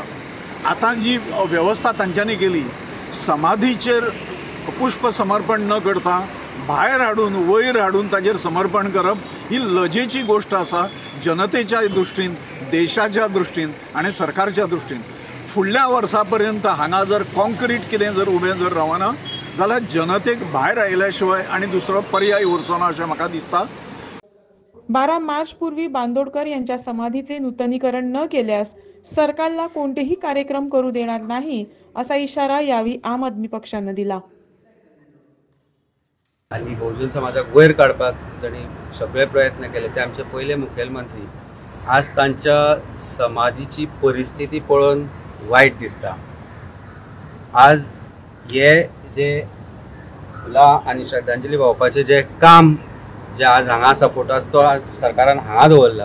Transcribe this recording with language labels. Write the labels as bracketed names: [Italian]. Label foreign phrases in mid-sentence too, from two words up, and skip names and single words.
[Konkani] आतां जी व्यवस्था तांच्यांनी केली समाधीचेर पुष्प समर्पण न करता भायर हाडून वयर हाडून ताजेर समर्पण करप ही लजेची गोष्ट आसा जनतेच्या दृश्टीन, देशाच्या दृश्टीन आणि सरकारच्या दृश्टीन। फुडल्या वर्सा पर्यंत हांगा जर कॉन्क्रीट कितें जर उबें जर रावना जाल्यार जनतेक भायर आयल्या शिवाय आणि दुसरो पर्याय उरचो ना अशें म्हाका दिसता। [Marathi] 12 मार्च पूर्वी बांदोडकर यांच्या समाधीचे नूतनीकरण न केल्यास सरकारला कोणतेही कार्यक्रम करू देणार नाही असा इशारा यावेळी आम आदमी पक्षानं दिला. [Konkani] आणि बहुजन समाजाक वयर काडपाक तांणी सगळे प्रयत्न केले. ते आमचे पहिले मुखेलमंत्री. आज तांच्या समाधीची परिस्थिती पळोवन वायट दिसता. आज हे जे फुलां आनी श्रद्धांजली वाहोवपाचें जे काम जे आज हांगा आसा फोटो आसा तो आज सरकारान हांगा दवरला.